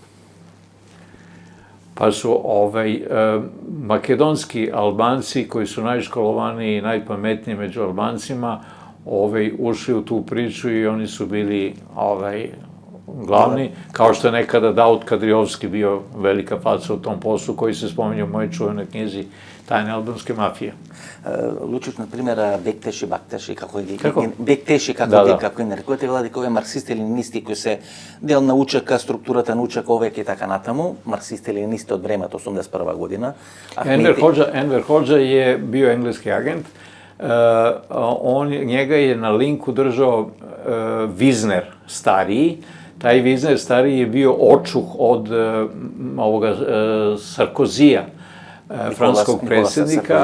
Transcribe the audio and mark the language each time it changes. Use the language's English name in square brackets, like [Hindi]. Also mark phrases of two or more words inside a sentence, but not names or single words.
[Serbian] Pa su makedonski Albanci, koji su najškolovaniji i najpametniji među Albancima, ušli u tu priču i oni su bili glavni, kao što je nekada Daud Kadriovski bio velika faca u tom poslu, koji se spominje u mojoj čuvenoj knjizi Tajne albanske mafije. [Macedonian] Lučić, [Serbian] na primjer, Bekteši, Bakteši, kako je [Macedonian] нарекувате, влади кои марксисти ленинисти кои се дел на УЧК, структурата на УЧК овек и така натаму, марксисти ленинисти од времето 81 година. [Serbian] Enver Hodža je bio engleski agent, njega je na linku držao Vizner stariji. Taj Vizner stariji je bio očuh od ovoga Sarkozija, francuskog predsjednika.